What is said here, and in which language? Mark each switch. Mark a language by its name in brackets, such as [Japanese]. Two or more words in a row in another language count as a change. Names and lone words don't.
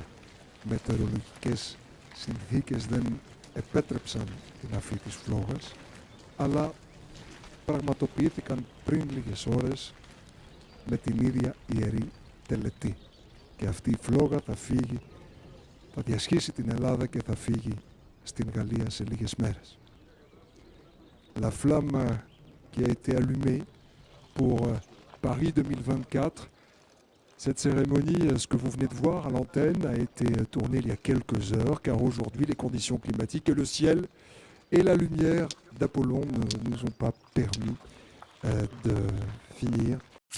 [Greek] μετεωρολογικές συνθήκες δεν επέτρεψαν την αφή της φλόγας, αλλά πραγματοποιήθηκαν πριν λίγες ώρες με την ίδια ιερή τελετή. Και αυτή η φλόγα θα φύγει, θα διασχίσει την Ελλάδα και θα φύγει στην Γαλλία σε λίγες μέρες. [French] La flamme qui a été allumée pour Paris 2024. Cette cérémonie, ce que vous venez de voir à l'antenne, a été tournée il y a quelques heures, car aujourd'hui, les conditions climatiques et le ciel et la lumière d'Apollon ne nous ont pas permis de finir